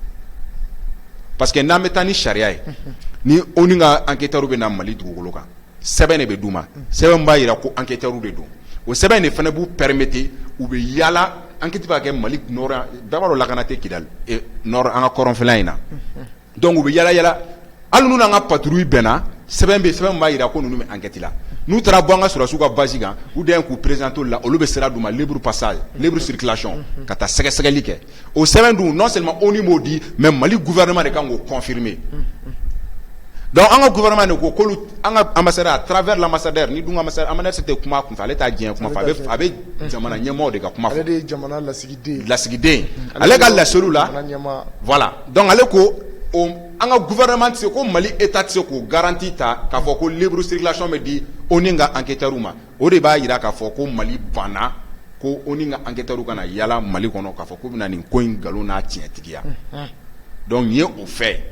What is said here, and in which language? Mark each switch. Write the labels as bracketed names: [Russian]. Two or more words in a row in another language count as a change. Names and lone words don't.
[Bambara] parce que n'an bɛ taa ni sariya ye ni ONU ka enquêteurs bɛ na Mali dugukolo kan sɛbɛn de bɛ d'u ma sɛbɛn b'a jira ko enquêteurs de don o sɛbɛn de fana b'u permettre u bɛ yaala enquête b'a kɛ Mali nord bɛɛ b'a dɔn lakana tɛ Kidali nord an ka kɔrɔnfɛla in na donc u bɛ yaala hali n'u n'an ka patrouille bɛnna sɛbɛn b'a yira ko ninnu bɛ enquête la n'u taara bɔ an ka sɔrɔsiw ka base kan [French] ou bien [Bambara] k'u présenter la olu bɛ sira d'u ma [French] libre passage libre circulation [Bambara] ka taa sɛgɛsɛgɛli kɛ o sɛbɛn dun [French] non seulement [Bambara] ONU m'o di mais Mali gouvernement de kan k'o confirmer donc an ka gouvernement de ko k'olu an ka ambassadeur [French] à travers l'ambassadeur [Bambara] ni dun ambassadeur tɛ kuma kunfɛ ale t'a diɲɛ kuma fɛ a bɛ jamana ɲɛmɔgɔw de ka kuma fɔ ale de ye jamana lasigiden ale ka laseliw la [French] voilà donc [Bambara] ale ko an ka gouvernement tɛ se ko Mali état tɛ se k'o garantie ta k'a fɔ ko [French] libre circulation [Bambara] bɛ di ONU ka enquêteurs ma o de b'a jira k'a fɔ ko Mali banna ko ONU ka enquêteurs kana yala Mali kɔnɔ k'a fɔ k'u bɛna nin ko in nkalon n'a tiɲɛtigiya donc nin ye o fait.